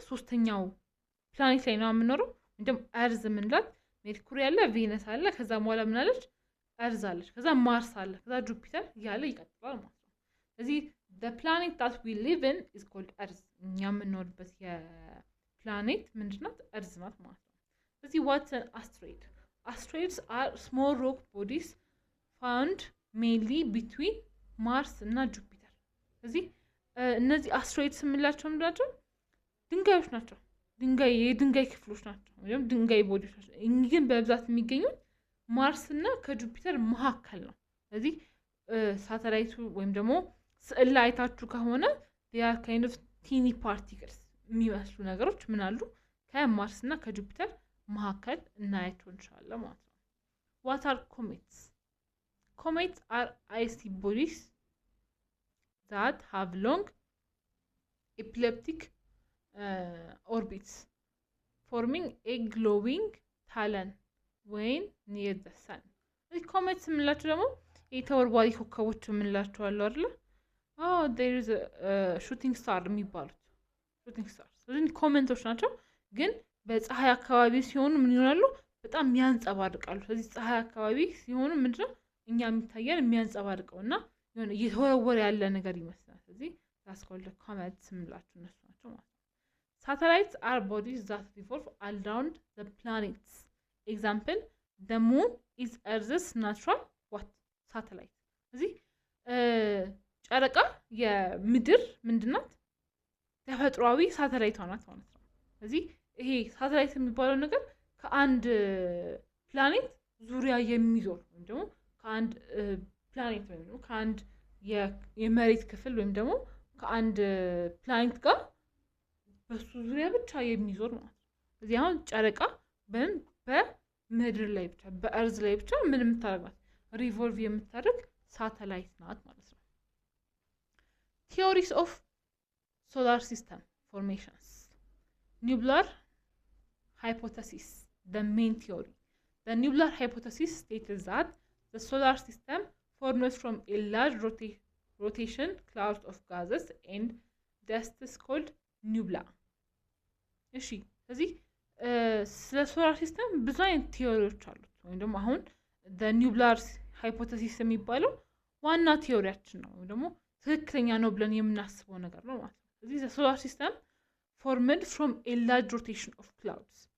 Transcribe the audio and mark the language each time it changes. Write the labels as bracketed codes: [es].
[am] ሶስተኛው ፕላኔት ላይ ነው የምንኖረው። እንደም እርዝ ምንላት ሜርኩሪ አለ፣ ቬነስ አለ፣ ከዛ በኋላ ምን አለች? እርዝ አለች፣ ከዛ ማርስ አለ፣ ከዛ ጁፒተር እያለ ይቀጥላል ማለት ነው። ስለዚህ the planet that we live in is called earth. እኛ የምንኖርበት የፕላኔት ምንድናት? እርዝ ናት ማለት ነው። ስለዚህ [en] what's an asteroid? Asteroids are small rock bodies found mainly between Mars [am] እና ጁፒተር። ስለዚህ እነዚህ አስትሮይድስ የምንላቸው ምንድናቸው? ድንጋዮች ናቸው። የድንጋይ ክፍሎች ናቸው ወይም ድንጋይ ቦዲዎች ናቸው። እኚህ ግን በብዛት የሚገኙት ማርስ እና ከጁፒተር መካከል ነው። ስለዚህ ሳተላይቱ ወይም ደግሞ ስዕል ላይ አይታችሁ ከሆነ [en] they are kind of teeny particles [am] የሚመስሉ ነገሮች ምን አሉ? ከማርስ እና ከጁፒተር መካከል እናያቸው እንችላለን ማለት ነው። [en] what are comets? Comets are icy bodies that have long elliptic orbits forming a glowing talon when near the sun. [am] እዚህ ኮሜትስ የምንላቸው ደግሞ የተወርዋሪ ኮከቦች የምንላቸው አሉ አይደል? [en] there is a shooting star [am] የሚባሉት [en] shooting stars [am] ስለዚህ ኮሜቶች ናቸው። ግን በፀሐይ አካባቢ ሲሆኑ ምን ይሆናሉ? በጣም ያንጸባርቃሉ። ስለዚህ ፀሐይ አካባቢ ሲሆኑ ምንድነው እኛ የሚታየን የሚያንጸባርቀውና የሆነ እየተወረወረ ያለ ነገር ይመስላል። ስለዚህ [en] that's called the comets [am] የምንላቸው እነሱ ናቸው ማለት ነው። [en] Satellites are bodies that revolve around the planets. Example, the moon is Earth's natural what? [am] Satellite. እዚህ ጨረቃ የምድር ምንድናት? ተፈጥሯዊ ሳተላይቷ ናት ማለት ነው። እዚህ ይሄ ሳተላይት የሚባለው ነገር ከአንድ ፕላኔት ዙሪያ የሚዞር ወይም ደግሞ ከአንድ ፕላኔት ወይም ደግሞ ከአንድ የመሬት ክፍል ወይም ደግሞ ከአንድ ፕላኔት ጋር በሱ ዙሪያ ብቻ የሚዞር ማለት ነው። እዚህ አሁን ጨረቃ በምድር ላይ ብቻ በእርዝ ላይ ብቻ ምን የምታደርጋት ሪቮልቭ የምታደርግ ሳተላይት ናት ማለት ነው። [en] ቲዮሪስ ኦፍ solar system formations. Nebular hypothesis, the main theory. The nebular hypothesis states that the solar system forms from a large rotation cloud of gases and dust called nebula. [am] እሺ ስለዚህ ስለ ሶላር ሲስተም ብዙ አይነት ቲዮሪዎች አሉት ወይም ደግሞ አሁን [en] the nebular hypothesis [am] የሚባለው ዋና ቲዮሪያችን ነው ወይም ደግሞ ትክክለኛ ነው ብለን የምናስበው ነገር ነው ማለት ነው። [en] This is a solar system formed from a large rotation of clouds.